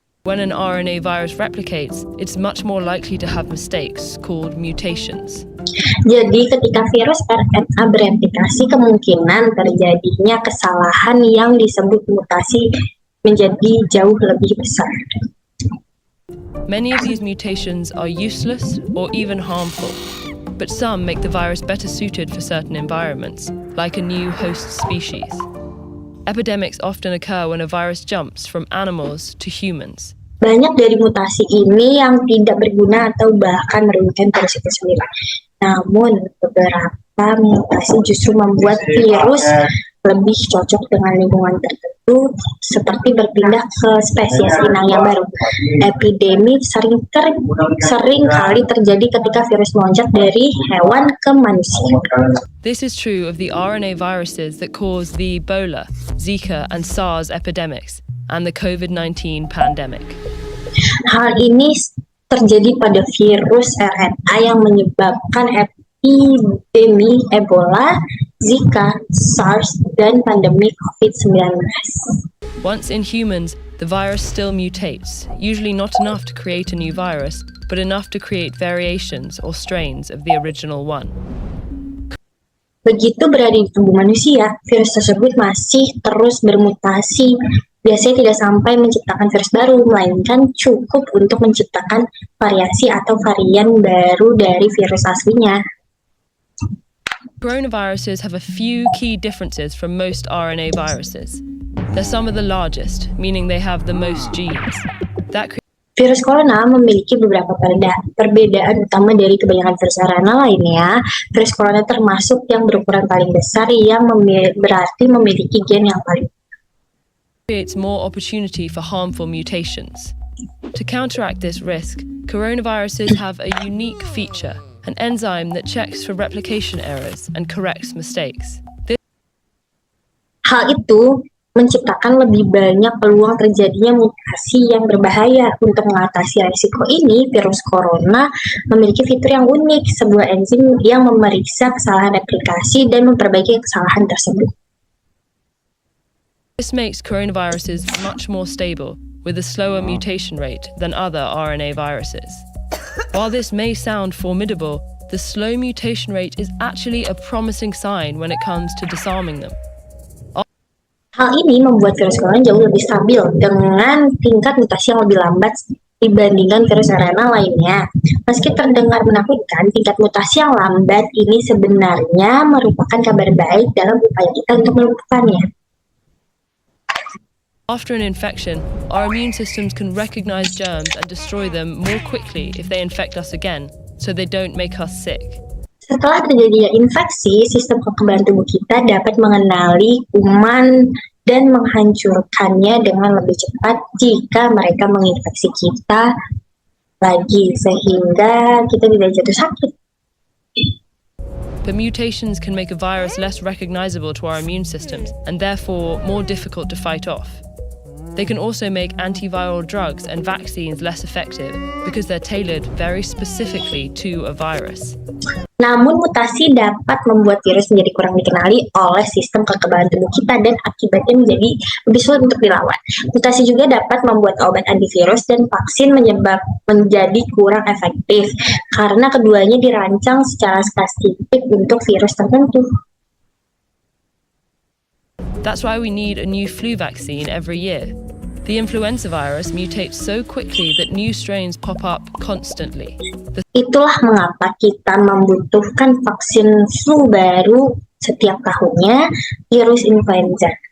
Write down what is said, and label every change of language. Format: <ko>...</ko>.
<en>when an RNA virus replicates, it's much more likely to have mistakes called mutations.</en> <id>Jadi ketika virus RNA bereplikasi, kemungkinan terjadinya kesalahan yang disebut mutasi menjadi jauh lebih besar.</id> <en>Many of these mutations are useless or even harmful, but some make the virus better suited for certain environments, like a new host species. Epidemics often occur when a virus jumps from animals to humans.</en> <id>Banyak dari mutasi ini yang tidak berguna atau bahkan merugikan virus itu sendiri. Namun, beberapa mutasi justru membuat virus lebih cocok dengan lingkungan tertentu, seperti berpindah ke spesies inang yang baru. Epidemi sering kali terjadi ketika virus melonjak dari hewan ke manusia.</id> <en>This is true of the RNA viruses that cause the Ebola, Zika, and SARS epidemics, and the COVID-19 pandemic.</en> <id>Hal ini terjadi pada virus RNA yang menyebabkan epidemi Ebola, Zika, SARS, dan pandemi COVID-19.</id> <en>Once in humans, the virus still mutates, usually not enough to create a new virus, but enough to create variations or strains of the original one.</en> <id>Begitu berada di tubuh manusia, virus tersebut masih terus bermutasi. Biasanya tidak sampai menciptakan virus baru, melainkan cukup untuk menciptakan variasi atau varian baru dari virus aslinya.</id> <en>Coronaviruses have a few key differences from most RNA viruses. They're some of the largest, meaning they have the most genes.</en> <id>Virus corona memiliki beberapa perbedaan utama dari kebanyakan virus RNA lainnya. Virus corona termasuk yang berukuran paling besar, yang berarti memiliki gen yang paling</id> <en>creates more opportunity for harmful mutations. To counteract this risk, coronaviruses have a unique feature, an enzyme that checks for replication errors and corrects mistakes.</en> <id>Hal itu menciptakan lebih banyak peluang terjadinya mutasi yang berbahaya. Untuk mengatasi risiko ini, virus corona memiliki fitur yang unik, sebuah enzim yang memeriksa kesalahan replikasi dan memperbaiki kesalahan tersebut.</id> <en>This makes coronaviruses much more stable, with a slower mutation rate than other RNA viruses. While this may sound formidable, the slow mutation rate is actually a promising sign when it comes to disarming them.</en> <id>Hal ini membuat virus corona jauh lebih stabil dengan tingkat mutasi yang lebih lambat dibandingkan virus RNA lainnya. Meski terdengar menakutkan, tingkat mutasi yang lambat ini sebenarnya merupakan kabar baik dalam upaya kita untuk melumpuhkannya.</id> <en>After an infection, our immune systems can recognize germs and destroy them more quickly if they infect us again, so they don't make us sick.</en> <id>Setelah terjadinya infeksi, sistem kekebalan tubuh kita dapat mengenali kuman dan menghancurkannya dengan lebih cepat jika mereka menginfeksi kita lagi, sehingga kita tidak jatuh sakit.</id> <en>But mutations can make a virus less recognizable to our immune systems and therefore more difficult to fight off. They can also make antiviral drugs and vaccines less effective because they're tailored very specifically to a virus.</en> <id>Namun mutasi dapat membuat virus menjadi kurang dikenali oleh sistem kekebalan tubuh kita dan akibatnya menjadi lebih sulit untuk dilawan. Mutasi juga dapat membuat obat antivirus dan vaksin menjadi kurang efektif karena keduanya dirancang secara spesifik untuk virus tertentu.</id> <en>That's why we need a new flu vaccine every year. The influenza virus mutates so quickly that new strains pop up constantly.</en> <id>Itulah mengapa kita membutuhkan vaksin flu baru setiap tahunnya, virus influenza.</id>